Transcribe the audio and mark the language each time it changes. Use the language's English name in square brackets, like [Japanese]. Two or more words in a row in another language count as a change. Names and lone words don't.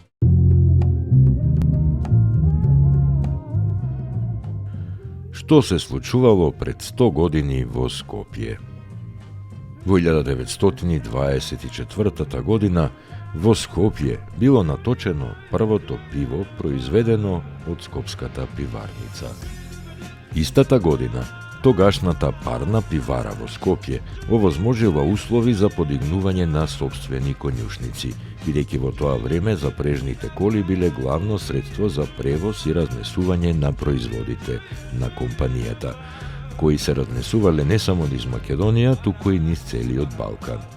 [Macedonian] Што се случувало пред 100 години во Скопје? Vo 1924. година во Скопје било наточено првото пиво произведено од Скопската пиварница. Истата година тогашната парна пивара во Скопје овозможила услови за подигнување на сопствени конјушници, бидејќи во тоа време запрежните коли биле главно средство за превоз и разнесување на производите на компанијата, кои се разнесувале не само низ Македонија, туку и низ целиот Балкан.